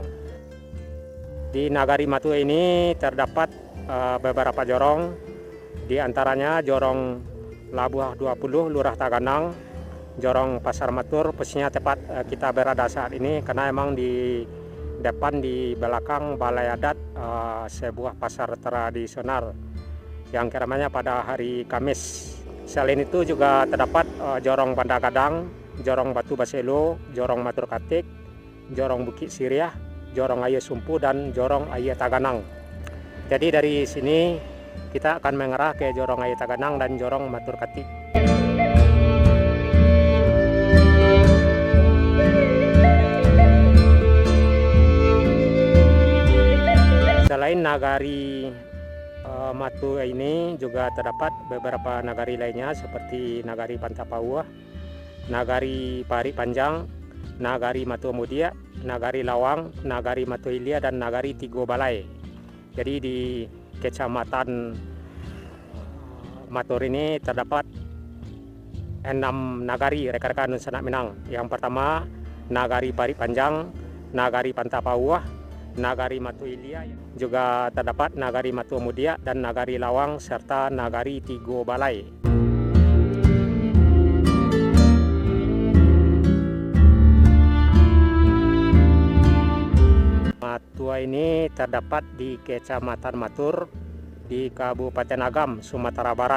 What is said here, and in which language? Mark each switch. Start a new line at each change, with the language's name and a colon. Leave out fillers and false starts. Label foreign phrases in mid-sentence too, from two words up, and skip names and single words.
Indonesian: Di Nagari Matu ini terdapat beberapa jorong, di antaranya Jorong Labuh 20 Lurah Taganang, Jorong Pasar Matur. Posisinya tepat kita berada saat ini karena emang di depan di belakang balai adat sebuah pasar tradisional yang keramaiannya pada hari Kamis Selain itu juga terdapat Jorong Banda Gadang, Jorong Batu Baselo, Jorong Matur Katik, Jorong Bukit Siriah, Jorong Aye Sumpu, dan Jorong Aye Taganang. Jadi dari sini kita akan mengarah ke Jorong Aye Taganang dan Jorong Matur Katik. Selain nagari Matu ini juga terdapat beberapa nagari lainnya seperti nagari Pantapauah, nagari Pari Panjang, nagari Matu Mudia, nagari Lawang, nagari Matu Ilia, dan nagari Tigo Balai. Jadi di Kecamatan Matur ini terdapat 6 nagari rekan-rekan Sanak Minang. Yang pertama nagari Pari Panjang, nagari Pantapauah, nagari Matu Ilia, juga terdapat nagari Matu Mudia dan nagari Lawang serta nagari Tigo Balai. Matua ini terdapat di Kecamatan Matur di Kabupaten Agam, Sumatera Barat.